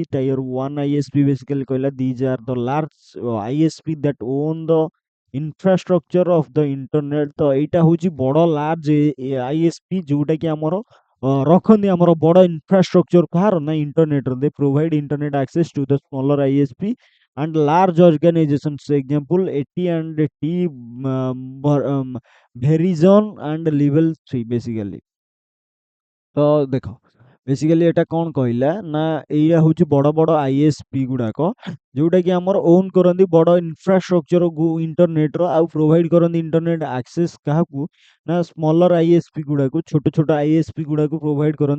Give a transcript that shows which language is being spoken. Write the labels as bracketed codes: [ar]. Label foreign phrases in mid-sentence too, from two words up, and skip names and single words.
[en] tier one ISP basically କହିଲା these are the large ISP that own the infrastructure of the internet. [or] ତ ଏଇଟା ହେଉଛି ବଡ଼ [en] large ISP [or] ଯେଉଁଟାକି ଆମର ରଖନ୍ତି ଆମର ବଡ଼ ଇନଫ୍ରାଷ୍ଟ୍ରକ୍ଚର କାହାର ନା ଇଣ୍ଟରନେଟ୍ର। [en] they provide internet access to the smaller ISP and large organizations, example AT&T, Verizon and level 3 basically। [or] ତ ଦେଖ ବେସିକାଲି ଏଟା କ'ଣ କହିଲା ନା ଏଇଟା ହେଉଛି ବଡ଼ ବଡ଼ ଆଇଏସପି ଗୁଡ଼ାକ ଯେଉଁଟାକି ଆମର ଓନ୍ କରନ୍ତି ବଡ଼ ଇନଫ୍ରାଷ୍ଟ୍ରକ୍ଚର ଇଣ୍ଟରନେଟ୍ର, ଆଉ ପ୍ରୋଭାଇଡ଼ କରନ୍ତି [en] internet access [or] କାହାକୁ ନା [en] smaller ISP [or] ଗୁଡ଼ାକୁ, ଛୋଟ ଛୋଟ ଆଇଏସପି ଗୁଡ଼ାକୁ ପ୍ରୋଭାଇଡ଼ କରନ୍ତି।